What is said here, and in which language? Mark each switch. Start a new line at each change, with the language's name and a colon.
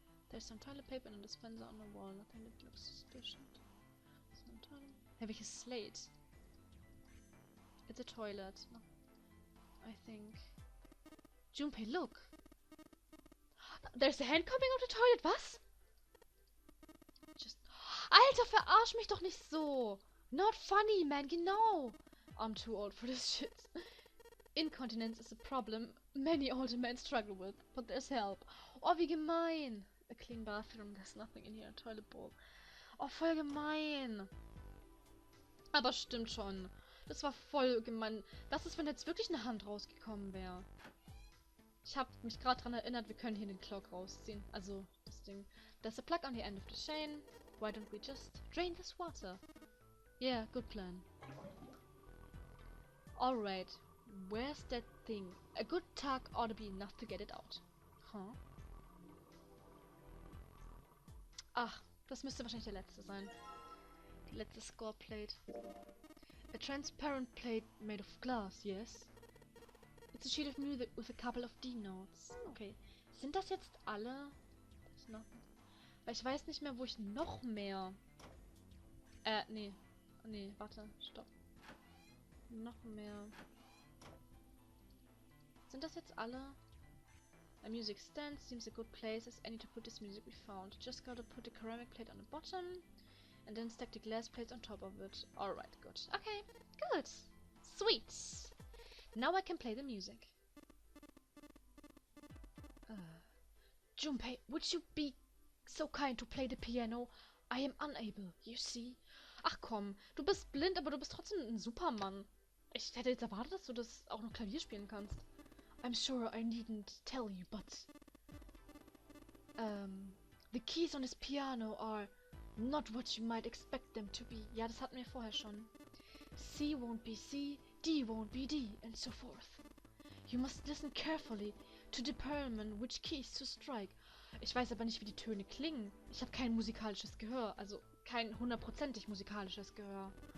English: There's some toilet paper and a dispenser on the wall. Nothing that looks suspicious. Some toilet. Have a slate. It's a toilet. No. I think. Junpei, look. There's a hand coming out of the toilet.
German: Was? Just. Alter, verarsch mich doch nicht so.
English: Not funny, man.
German: Genau.
English: I'm too old for this shit. Incontinence is a problem many older men struggle with, but there's help.
German: Oh, wie gemein.
English: A clean bathroom, there's nothing in here, a toilet bowl.
German: Oh, voll gemein. Aber stimmt schon. Das war voll gemein. Was ist, wenn jetzt wirklich eine Hand rausgekommen wäre? Ich habe mich gerade daran erinnert, wir können hier den Clock rausziehen. Also, das Ding.
English: There's a plug on the end of the chain. Why don't we just drain this water? Yeah, good plan. Alright. Where's that thing? A good tug ought to be enough to get it out. Huh?
German: Ach, das müsste wahrscheinlich der letzte sein. Die letzte Score Plate.
English: A transparent plate made of glass, yes? It's a sheet of music with a couple of D-Notes. Okay.
German: Sind das jetzt alle? Weil ich weiß nicht mehr, wo ich noch mehr Nee. Nee, warte, stopp. Noch mehr. Sind das jetzt alle?
English: A music stand seems a good place as any to put this music we found. Just gotta put the ceramic plate on the bottom and then stack the glass plates on top of it. Alright, good. Okay, good. Sweet. Now I can play the music. Junpei, would you be so kind to play the piano? I am unable, you see.
German: Ach komm, du bist blind, aber du bist trotzdem ein Supermann. Ich hätte jetzt erwartet, dass du das auch noch Klavier spielen kannst.
English: I'm sure I needn't tell you, but... the keys on this piano are not what you might expect them to be.
German: Ja, das hatten wir vorher schon.
English: C won't be C, D won't be D, and so forth. You must listen carefully to determine which keys to strike.
German: Ich weiß aber nicht, wie die Töne klingen. Ich habe kein musikalisches Gehör, also kein hundertprozentig musikalisches Gehör.